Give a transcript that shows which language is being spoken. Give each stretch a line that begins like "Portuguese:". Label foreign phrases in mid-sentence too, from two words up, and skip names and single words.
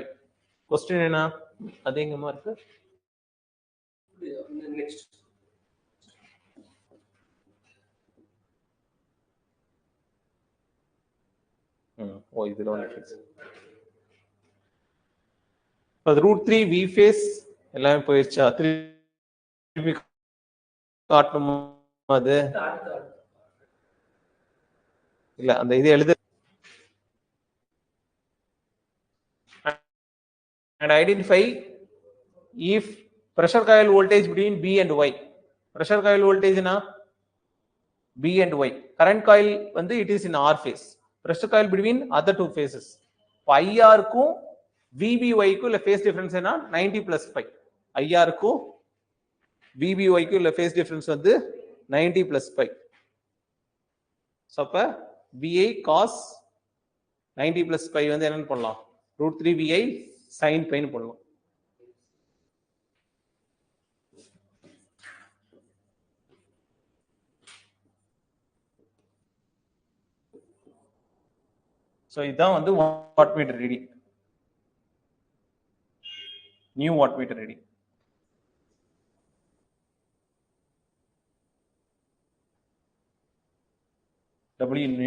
Tamil: क्वेश्चन என்ன? அது எங்கமா இருக்கு? நெக்ஸ்ட் இதுல வந்து அது
English: root 3 V phase
Tamil: எல்லாமே போயிருச்சா? திருப்பி காட்டணும் அது இல்ல, அந்த இது எழுது
English: and identify if pressure coil voltage between B and Y. Pressure coil voltage na B and Y. Current coil
Tamil: வந்து
English: it is in R phase. Pressure coil between other two phases.
Tamil: IR க்கும் VBY க்கும் உள்ள
English: phase difference
Tamil: என்ன
English: 90 plus pi.
Tamil: IR க்கும் VBY க்கும் உள்ள
English: phase difference
Tamil: வந்து
English: 90 plus pi.
Tamil: So அப்ப
English: VI cos 90 plus pi
Tamil: வந்து என்னன்னு போடலாம்
English: root 3 VI sin pi
Tamil: ன்னு போடலாம். So இதான் வந்து
English: wattmeter reading. New wattmeter reading. W new.